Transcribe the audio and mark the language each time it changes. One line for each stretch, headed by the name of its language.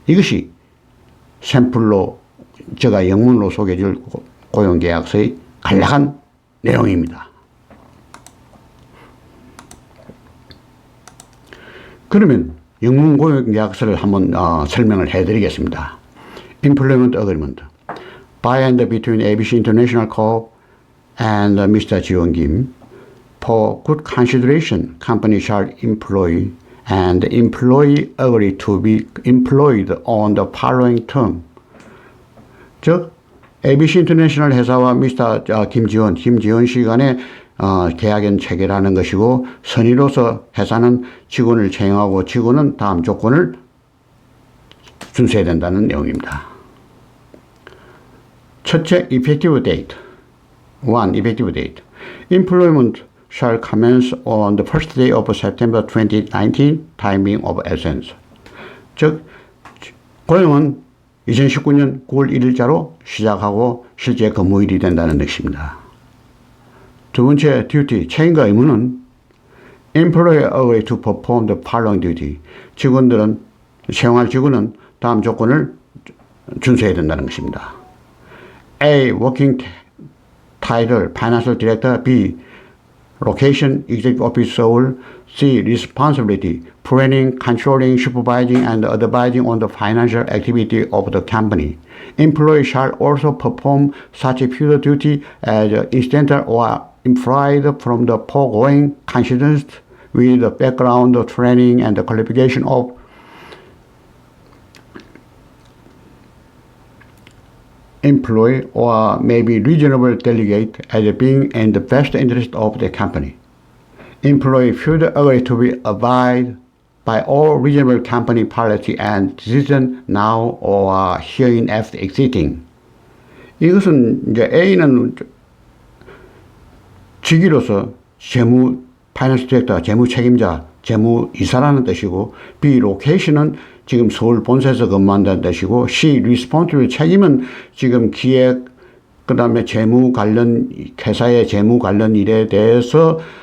Korean: 이것이 샘플로 제가 영문으로 소개해 줄 고용계약서의 간략한 내용입니다. 그러면 영문 고용계약서를 한번 설명을 해 드리겠습니다.
English: Employment Agreement by and between ABC International Co. and Mr. 지원 김. For good consideration, company shall employ and employee agree to be employed on the following term.
Korean: 즉 ABC 인터내셔널 회사와 미스터 김지원 씨 간에 계약은 체결하는 것이고, 선의로서 회사는 직원을 채용하고 직원은 다음 조건을 준수해야 된다는 내용입니다. 첫째,
English: effective date. 1. Effective date. Employment shall commence on the first day of September 2019, timing of essence.
Korean: 즉, 고용은 2019년 9월 1일자로 시작하고 실제 근무일이 된다는 뜻입니다. 두 번째
English: duty,
Korean: 책임과 의무는
English: employer agree to perform the following duty.
Korean: 직원들은, 채용할 직원은 다음 조건을 준수해야 된다는 것입니다.
English: A. Working title, Financial Director. B. Location, Executive Office, Seoul. C. Responsibility, Planning, Controlling, Supervising, and Advising on the financial activity of the company. Employee shall also perform such future duty as incidental or implied from the foregoing consistent with the background, training, and the qualification of employee or may be reasonable delegate as being in the best interest of the company. Employee should agree to be abide by all reasonable company policy and decision now or hereinafter existing.
Korean: 이것은 이제 A는 직위로서 재무 파이낸스 디렉터, 재무 책임자, 재무 이사라는 뜻이고, B 로케이션은 지금 서울 본사에서 근무한다는 뜻이고, C responsibility, 책임은 지금 기획, 그다음에 재무 관련 회사의 재무 관련 일에 대해서